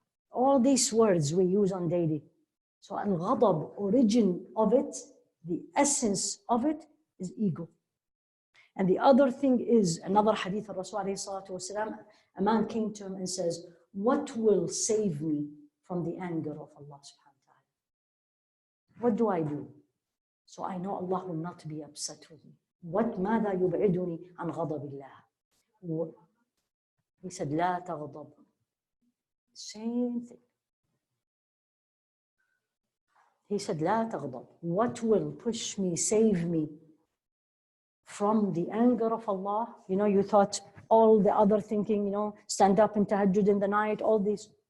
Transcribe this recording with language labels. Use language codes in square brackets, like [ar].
[en] All these words we use on daily. So al-ghadab, origin of it, the essence of it is ego. And the other thing is, another hadith of Rasul alayhi salatu wasalam, a man came to him and says, what will save me from the anger of Allah subhanahu wa ta'ala? What do I do? So I know Allah will not be upset with me. What [ar] ماذا يبعدني عن غضب الله? [en] He said, [ar] لا تغضب. [en] Same thing. He said, [ar] لا تغضب. [en] What will push me, save me from the anger of Allah? You know, you thought all the other thinking, you know, stand up in tahajjud in the night, all these.